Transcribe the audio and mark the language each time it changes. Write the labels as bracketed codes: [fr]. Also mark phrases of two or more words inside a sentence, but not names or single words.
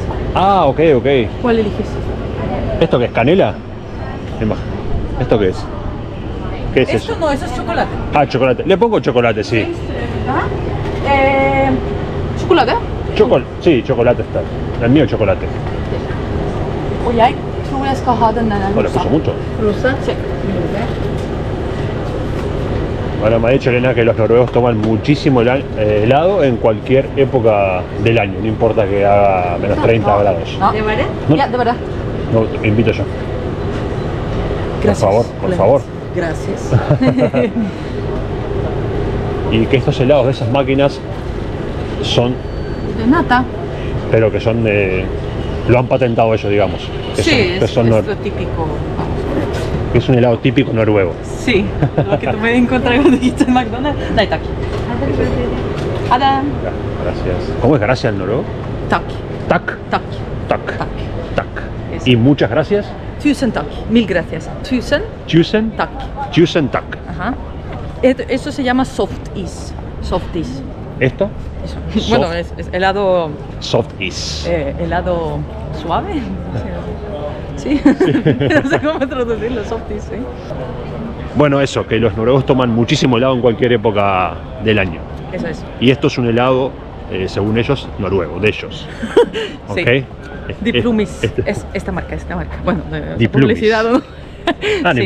[es] Ah, ok. ¿Cuál eliges? ¿Esto qué es? ¿Canela? ¿Esto qué es? ¿Qué es Esto eso? no, eso es chocolate. Ah, chocolate. Le pongo chocolate, sí. ¿Chocolate? Sí, chocolate está. El mío chocolate. [sv] Och jag tror jag ska ha den där [es] No le puso mucho. Rosa? Sí. Bueno, me ha dicho Elena que los noruegos toman muchísimo helado en cualquier época del año, no importa que haga menos 30 grados. [sv] Ja. Det var det? [es] No. [sv] Ja, det var det. [es] No, te invito yo. Gracias. Por favor. Gracias. Y que estos helados de esas máquinas son, De nata. pero que son lo han patentado ellos, digamos. Que Sí, son, es lo típico. que es un helado típico noruego. Sí, lo que tú me encontrar cuando dijiste en McDonald's. [sv] Nej, tack. Ada. [es] Gracias. ¿Cómo es gracias en noruego? Tack. Tak. Tack. Tak. Tack. Tak. Eso. Y muchas gracias. [sv] Tusen tack. [es] Mil gracias. [sv] Tusen [es] Tusen. tack. [sv] Tusen tak. [es] Ajá. Eso se llama [sv] soft is. Soft is. [es] ¿Esto? Eso. Soft. Bueno, es helado, [sv] Soft is. [es] helado suave. Sí. No sé cómo traducirlo, [sv] soft is, [es] sí. Bueno, eso, que los noruegos toman muchísimo helado en cualquier época del año. Eso es. Y esto es un helado, según ellos, noruego, de ellos. Sí. ¿Ok? Diplumis. Es esta marca. Bueno, Diplumis. publicidad, ¿no? Ah, no Sí.